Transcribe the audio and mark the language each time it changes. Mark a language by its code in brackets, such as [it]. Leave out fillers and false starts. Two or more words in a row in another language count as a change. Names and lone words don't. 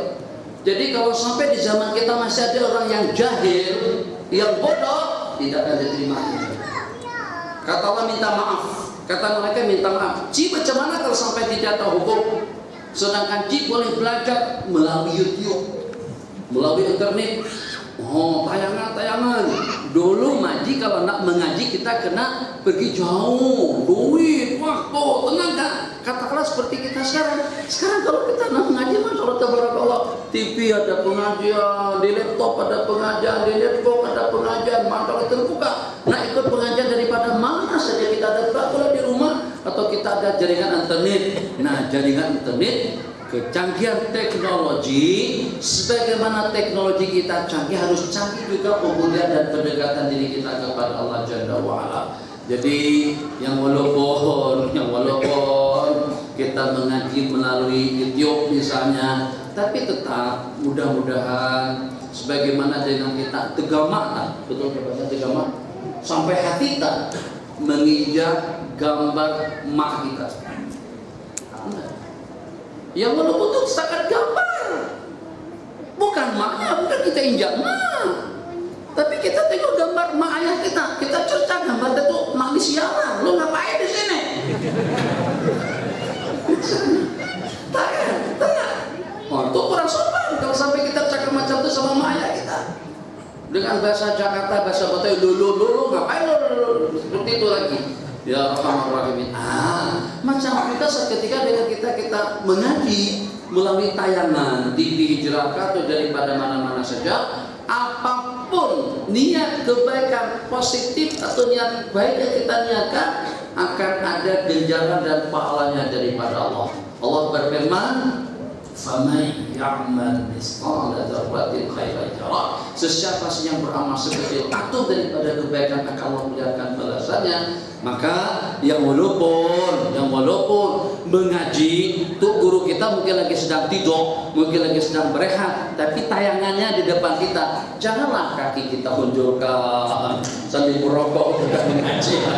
[ms] Jadi kalau sampai di zaman kita masih ada orang yang jahil, yang bodoh, tidak akan diterima. Kata Allah minta maaf. Kata mereka minta maaf. Ci macam mana kalau sampai tidak tahu hukum? Sedangkan Ci boleh belajar melalui YouTube, melalui internet. Oh, tayangan-tayangan. Dulu Maji kalau nak mengaji kita kena pergi jauh, duit, waktu, tenaga. Katakanlah seperti kita sekarang. Sekarang kalau kita nak mengaji, [ar] ما شاء الله تبارك الله, [ms] TV ada pengajian, di laptop ada pengajian, di netbook ada pengajian, mantul terbuka. Nak ikut pengajian daripada mana saja kita ada, kalau di rumah atau kita ada jaringan internet. Nah, jaringan internet, kecanggihan teknologi, sebagaimana teknologi kita canggih, harus canggih juga pemulihan dan pendekatan diri kita kepada Allah [ar] جل وعلا. [ms] Jadi yang walaupun kita mengaji melalui YouTube misalnya, tapi tetap mudah-mudahan sebagaimana dengan kita tegamak, betul bahasa tegamak, sampai hati kita menginjak gambar mak kita. Yang walaupun itu setakat gambar, bukan maknya, bukan kita injak mak, tapi kita tengok gambar mak ayah kita, kita cerca gambar itu mak di sialan, [id] lu ngapain di sini? [ms] Tak. Oh, itu kurang sopan kalau sampai kita cakap macam itu sama mak ayah kita. Dengan bahasa Jakarta, bahasa Betawi, [id] lu ngapain lu seperti itu lagi? [ar] يا رحمن رحيمين. [ms] Macam kita seketika dengan kita mengaji melalui tayangan TV Hijrah atau daripada mana-mana saja, apapun niat kebaikan positif atau niat baik yang kita niatkan, akan ada ganjaran dan pahalanya daripada Allah. Allah berfirman, [ar] "فمن يعمل مثقال ذرة خيرا يره." [ms] Sesiapa yang beramal sekecil atom daripada kebaikan akan Allah melihatkan balasannya. Maka yang walaupun mengaji tuh guru kita mungkin lagi sedang tidur, mungkin lagi sedang berehat, tapi tayangannya di depan kita, janganlah kaki kita hunjurkan sambil merokok dan mengaji.